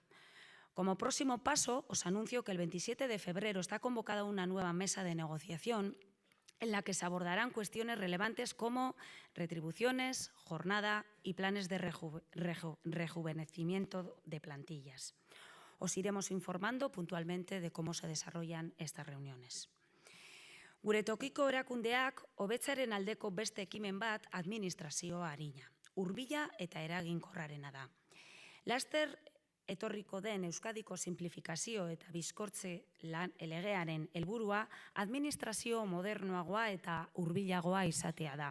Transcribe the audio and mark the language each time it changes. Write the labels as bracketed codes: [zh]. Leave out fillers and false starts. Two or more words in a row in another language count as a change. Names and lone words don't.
[es] Como próximo paso, os anuncio que el 27 de febrero está convocada una nueva mesa de negociación en la que se abordarán cuestiones relevantes como retribuciones, jornada y planes de rejuvenecimiento de plantillas. Os iremos informando puntualmente de cómo se desarrollan estas reuniones. [eu] Gure tokiko erakundeak hobetzaren aldeko beste ekimen bat administrazioa arina. Hurbila eta eraginkorrarena da. Laster etorriko den Euskadiko sinplifikazio eta bizkortze legearen helburua administrazio modernoagoa eta hurbilagoa izatea da.